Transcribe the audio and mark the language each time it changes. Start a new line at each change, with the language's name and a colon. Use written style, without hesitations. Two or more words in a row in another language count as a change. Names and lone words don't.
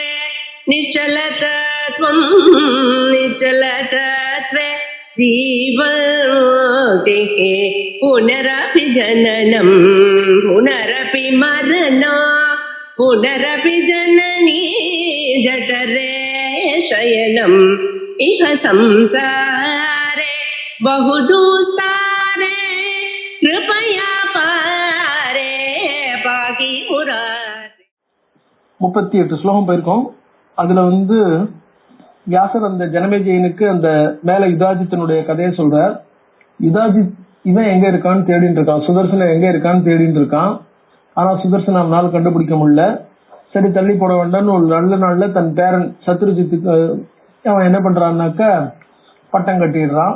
Sanskrit: निश्चलतत्वं निश्चलतत्वे जीवन्मुक्तिः पुनरपि जननं पुनरपि मरणं पुनरपि जननी जठरे शयनम् इह संसारे बहुदुस्तारे कृपया पारे पाहि मुरारे.
Tamil: 38 ஸ்லோகம் போயிருக்கோம். அதுல வியாசர் அந்த ஜனமேஜயனுக்கு அந்த மேல யுதாஜித்தனுடைய கதையை சொல்றார். யுதாஜித் இவன் எங்க இருக்கான்னு தேடிட்டு இருக்கான், சுதர்சனம் எங்க இருக்கான்னு தேடிட்டு இருக்கான். ஆனா சுதர்சன் அவனால கண்டுபிடிக்க முடியல. சரி தள்ளி போட வேண்டாம்னு ஒரு நல்ல நாள்ல தன் பேரன் சத்ருஜித்துக்கு அவன் என்ன பண்றான்னாக்க பட்டம் கட்டிடுறான்.